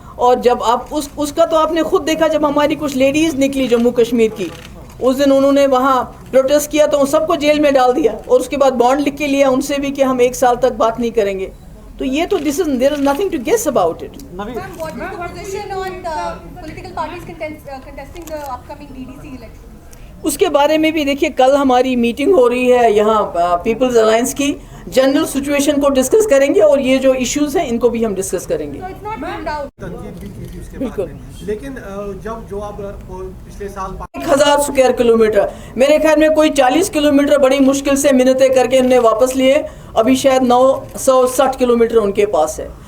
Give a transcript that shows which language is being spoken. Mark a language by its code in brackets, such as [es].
[ur] اور جب آپ اس کا تو آپ نے خود دیکھا, جب ہماری کچھ لیڈیز نکلی جموں کشمیر کی, اس دن انہوں نے وہاں پروٹیسٹ کیا تو ان سب کو جیل میں ڈال دیا, اور اس کے بعد بانڈ لکھ کے لیا ان سے بھی کہ ہم 1 سال تک بات نہیں کریں گے. تو یہ تو [en] there is nothing to guess about it. Ma'am, what is the position on the political parties contesting the upcoming DDC elections? [ur] اس کے بارے میں بھی دیکھیے, کل ہماری میٹنگ ہو رہی ہے یہاں پیپلز الائنس کی, جنرل سچویشن کو ڈسکس کریں گے, اور یہ جو ایشوز ہیں ان کو بھی ہم ڈسکس کریں گے. [en] So it's not ruled out. [ur] بالکل. لیکن جو آپ پچھلے سال 1000 اسکوائر کلومیٹر, میرے خیال میں کوئی 40 کلومیٹر بڑی مشکل سے منتیں کر کے انہوں نے واپس لیے, ابھی شاید 960 کلومیٹر ان کے پاس ہے.